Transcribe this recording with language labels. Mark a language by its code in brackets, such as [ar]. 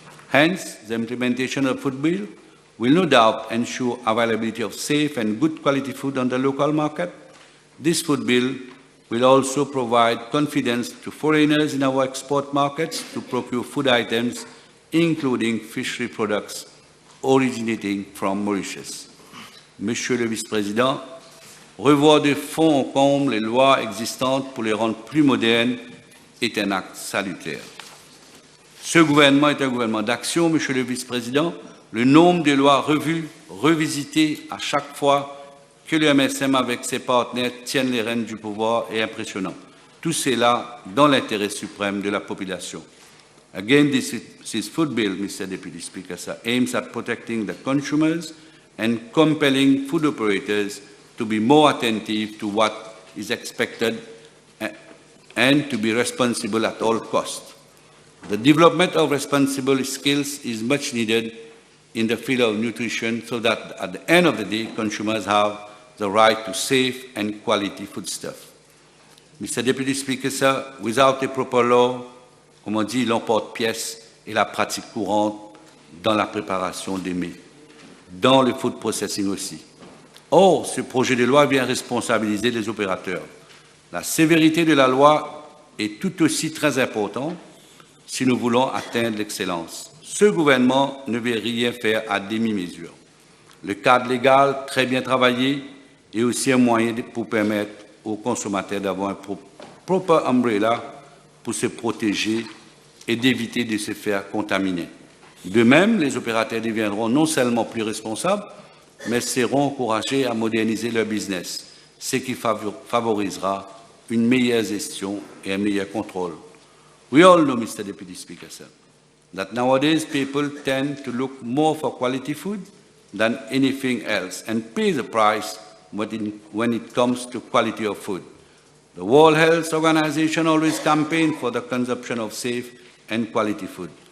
[en] Hence, the implementation of the food bill will no doubt ensure availability of safe and good quality food on the local market. This food bill will also provide confidence to foreigners in our export markets to procure food items, including fishery products originating from Mauritius. [fr] Monsieur le Vice-président, revoir de fond en comble les lois existantes pour les rendre plus modernes est un acte salutaire. Ce gouvernement est un gouvernement d'action, Monsieur le Vice-président. Le nombre de lois revues, revisitées à chaque fois que le MSM avec ses partenaires tiennent les rênes du pouvoir est impressionnant. Tout cela dans l'intérêt suprême de la population. [en] Again, this food bill, Mr. Deputy Speaker, sir, aims at protecting the consumers and compelling food operators to be more attentive to what is expected and to be responsible at all costs. The development of responsible skills is much needed in the field of nutrition so that at the end of the day, consumers have the right to safe and quality foodstuff. Mr. Deputy Speaker, sir, without a proper law, [fr] comme on dit, l'emporte-pièce est la pratique courante dans la préparation des mets, dans le food processing aussi. Or, ce projet de loi vient responsabiliser les opérateurs. La sévérité de la loi est tout aussi très importante si nous voulons atteindre l'excellence. Ce gouvernement ne veut rien faire à demi-mesure. Le cadre légal, très bien travaillé, est aussi un moyen pour permettre aux consommateurs d'avoir un [en] proper umbrella [fr] pour se protéger et d'éviter de se faire contaminer. De même, les opérateurs deviendront non seulement plus responsables, mais seront encouragés à moderniser leur business, ce qui favorisera une meilleure gestion et un meilleur contrôle. [en] We all know, Mr. Deputy Speaker, sir, that nowadays people tend to look more for quality food than anything else and pay the price when it comes to quality of food. The World Health Organization always campaigned for the consumption of safe and quality food.